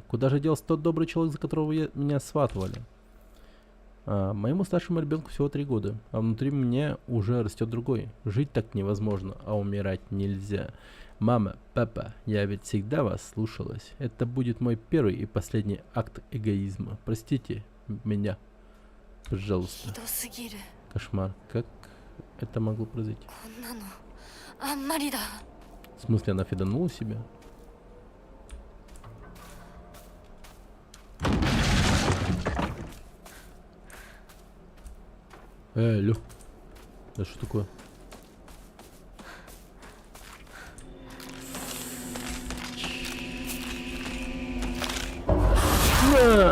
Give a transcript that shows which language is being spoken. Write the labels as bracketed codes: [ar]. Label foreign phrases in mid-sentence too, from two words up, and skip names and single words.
[ru] Куда же делся тот добрый человек, за которого меня сватывали? Моему старшему ребенку всего 3 года, а внутри меня уже растет другой. Жить так невозможно, а умирать нельзя. Мама, папа, я ведь всегда вас слушалась. Это будет мой первый и последний акт эгоизма. Простите меня. Пожалуйста. [ja] ひどすぎる。 [ru] Кошмар. Как это могло произойти? [ja] こんなのあんまりだ。 [ru] В смысле, она фиданула себя? Алло. Да что такое? На!